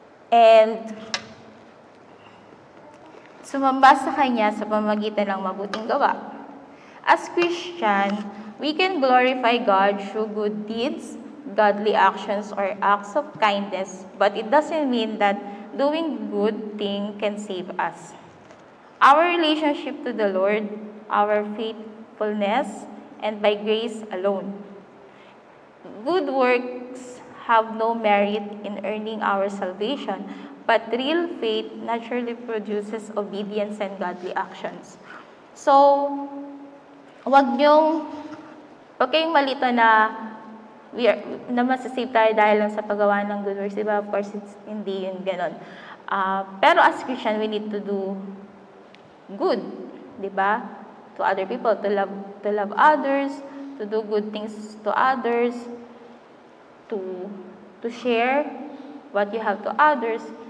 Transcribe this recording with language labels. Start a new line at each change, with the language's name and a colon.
Filipino: And, sumamba sa Kanya sa pamamagitan ng mabuting gawa.
English: As Christian, we can glorify God through good deeds, godly actions, or acts of kindness, but it doesn't mean that doing good thing can save us. Our relationship to the Lord, our faithfulness, and by grace alone. Good works have no merit in earning our salvation, but real faith naturally produces obedience and godly actions.
Filipino: So, huwag kayong malito na masasave tayo dahil lang sa paggawa ng
English: good works.
Filipino: Diba? Of course, hindi yun ganon.
English: Pero as Christian, we need to do good. Diba? To other people, to love others, to do good things to others, to share what you have to others.